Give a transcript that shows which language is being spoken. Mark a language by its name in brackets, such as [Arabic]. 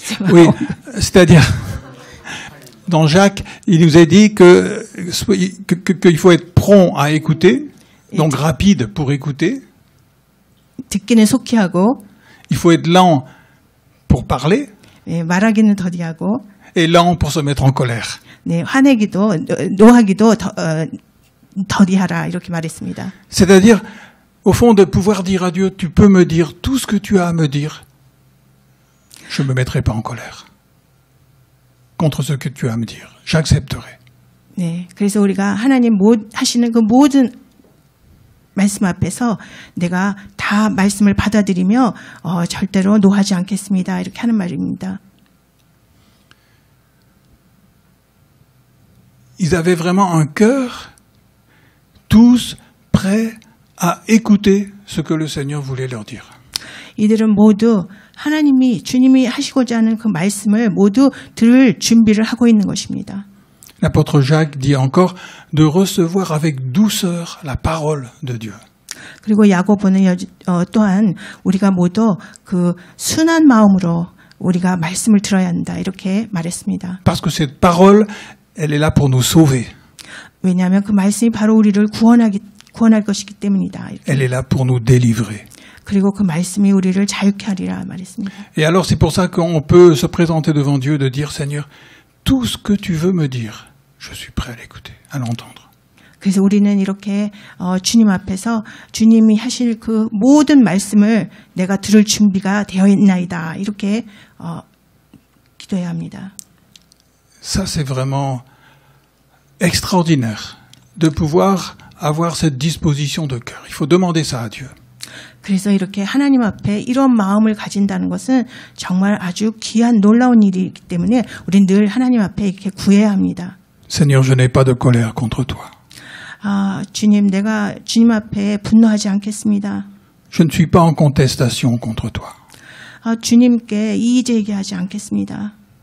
[French] Oui, c'est-à-dire dans Jacques, il nous a dit qu'il faut être prompt à écouter, donc rapide pour écouter. [Korean] 듣기는 속히 하고 [French] Il faut être lent pour parler. [Korean] 예, 말하기는 더디하고 [French] et lent pour se mettre en colère. [Korean] 네, 화내기도 노하기도 더디하라 이렇게 말했습니다. [French] C'est-à-dire, au fond, de pouvoir dire à Dieu, tu peux me dire tout ce que tu as à me dire, je ne me mettrai pas en colère contre ce que tu as à me dire. J'accepterai. [Korean] 네, 그래서 우리가 하나님 하시는 그 모든 말씀 앞에서 내가 다 말씀을 받아들이며 절대로 노하지 않겠습니다. 이렇게 하는 말입니다. [French] Ils avaient vraiment un cœur, tous prêts à écouter ce que le Seigneur voulait leur dire. [Korean] 이들은 모두 주님이 하시고자 하는 그 말씀을 모두 들을 준비를 하고 있는 것입니다. [French] L'apôtre Jacques dit encore de recevoir avec douceur la parole de Dieu. [Korean] 그리고 야고보는 또한 우리가 모두 그 순한 마음으로 우리가 말씀을 들어야 한다 이렇게 말했습니다. [French] Parce que cette parole, elle est là pour nous sauver. [Korean] 왜냐하면 그 말씀이 바로 우리를 구원할 것이기 때문이다. 이렇게. [French] Elle est là pour nous délivrer. [Korean] 그리고 그 말씀이 우리를 자유케 하리라 말했습니다. [French] Et alors c'est pour ça qu'on peut se présenter devant Dieu, de dire Seigneur, tout ce que tu veux me dire, je suis prêt à l'écouter, à l'entendre. [Korean] 그래서 우리는 이렇게 주님 앞에서 주님이 하실 그 모든 말씀을 내가 들을 준비가 되어 있나이다. 이렇게 기도해야 합니다. [French] Ça c'est vraiment extraordinaire de pouvoir avoir cette disposition de cœur. Il faut demander ça à Dieu. [Korean] 그래서 이렇게 하나님 앞에 이런 마음을 가진다는 것은 정말 아주 귀한 놀라운 일이기 때문에 우리는 늘 하나님 앞에 이렇게 구해야 합니다. [French] Seigneur, je n'ai pas de colère contre toi. [Korean] 주님, 내가 주님 앞에 분노하지 않겠습니다. [French] Je ne suis pas en contestation contre toi. [Korean] 주님께 이의제기하지 않겠습니다.